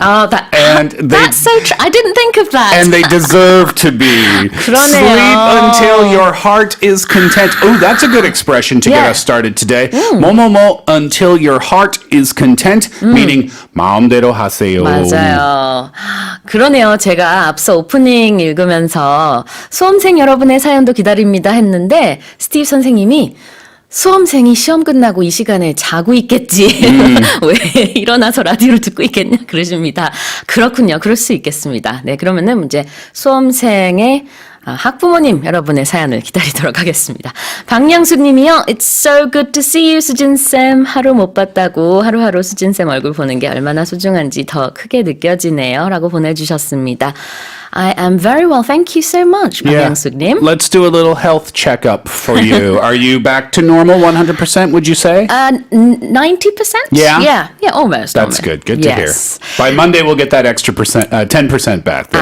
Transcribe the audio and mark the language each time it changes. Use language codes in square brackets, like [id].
[en] Oh, that's so true. I didn't think of that. And they deserve to be. [ko] 그러네요. [en] Sleep until your heart is content. Oh, that's a good expression to get us started today. 뭐뭐뭐 until your heart is content, meaning [ko] 마음대로 하세요. 맞아요. 그러네요. 제가 앞서 오프닝 읽으면서 수험생 여러분의 사연도 기다립니다 했는데 스티브 선생님이 수험생이 시험 끝나고 이 시간에 자고 있겠지. 왜 일어나서 라디오를 듣고 있겠냐 그러십니다. 그렇군요. 그럴 수 있겠습니다. 네, 그러면은 이제 수험생의 학부모님 여러분의 사연을 기다리도록 하겠습니다. 박양숙 님이요. [en] It's so good to see you, 수진쌤. [ko] 하루 못 봤다고 하루하루 수진쌤 얼굴 보는 게 얼마나 소중한지 더 크게 느껴지네요. 라고 보내주셨습니다. [en] I am very well, thank you so much, 박양숙 님. Let's do a little health checkup for you. Are you back to normal 100%, would you say? 90%? Yeah? Yeah, almost. That's good. Good to yes. hear. By Monday, we'll get that extra 10% back then.